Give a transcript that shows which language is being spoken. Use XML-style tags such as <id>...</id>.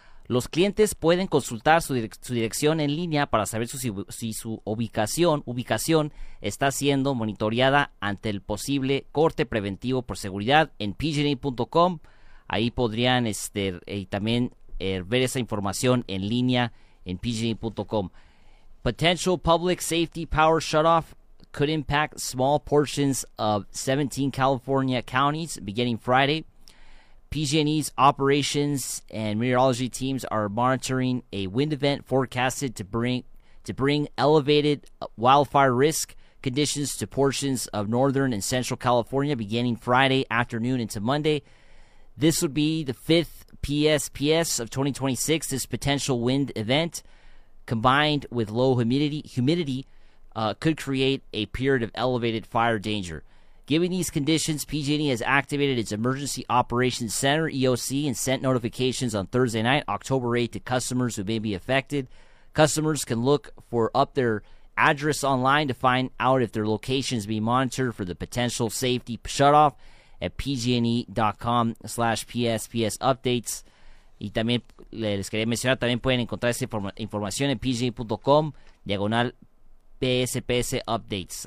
<es>Los clientes pueden consultar su dirección en línea para saber si su ubicación está siendo monitoreada ante el posible corte preventivo por seguridad en pg&e.com. Ahí podrían ver esa información en línea en pg&e.com.</es> <en>Potential public safety power shutoff could impact small portions of 17 California counties beginning Friday. PG&E's operations and meteorology teams are monitoring a wind event forecasted to bring elevated wildfire risk conditions to portions of northern and central California beginning Friday afternoon into Monday. This would be the fifth PSPS of 2026. This potential wind event, combined with low humidity, could create a period of elevated fire danger. Given these conditions, PG&E has activated its Emergency Operations Center, EOC, and sent notifications on Thursday night, October 8th, to customers who may be affected. Customers can look for up their address online to find out if their location is being monitored for the potential safety shutoff at pg&e.com/PSPS updates.</en> <es>Y también les quería mencionar, también pueden encontrar esa información en pg&e.com/PSPS updates.</es>